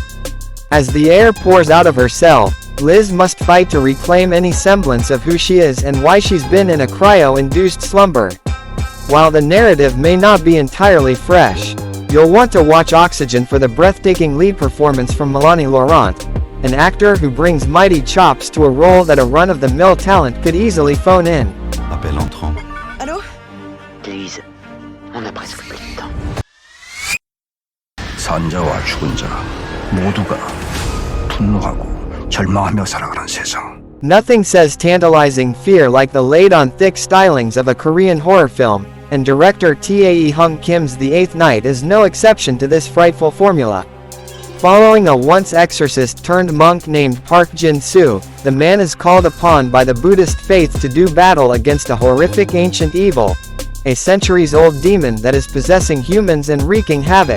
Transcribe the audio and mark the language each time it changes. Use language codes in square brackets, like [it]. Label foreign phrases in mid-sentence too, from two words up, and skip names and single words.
[en] As the air pours out of her cell, Liz must fight to reclaim any semblance of who she is and why she's been in a cryo-induced slumber. While the narrative may not be entirely fresh, you'll want to watch Oxygen for the breathtaking lead performance from Melanie Laurent, an actor who brings mighty chops to a role that a run-of-the-mill talent could easily phone in. [fr] Appel entrant. Allô? Lise, on a presque plus de temps. [ko] 산자와 죽은 자 모두가 분노하고 절망하며 살아가는 세상. [en] Nothing says tantalizing fear like the laid-on-thick stylings of a Korean horror film, and director Tae Hung Kim's The Eighth Night is no exception to this frightful formula. Following a once exorcist-turned-monk named Park Jin-soo, the man is called upon by the Buddhist faith to do battle against a horrific ancient evil, a centuries-old demon that is possessing humans and wreaking havoc.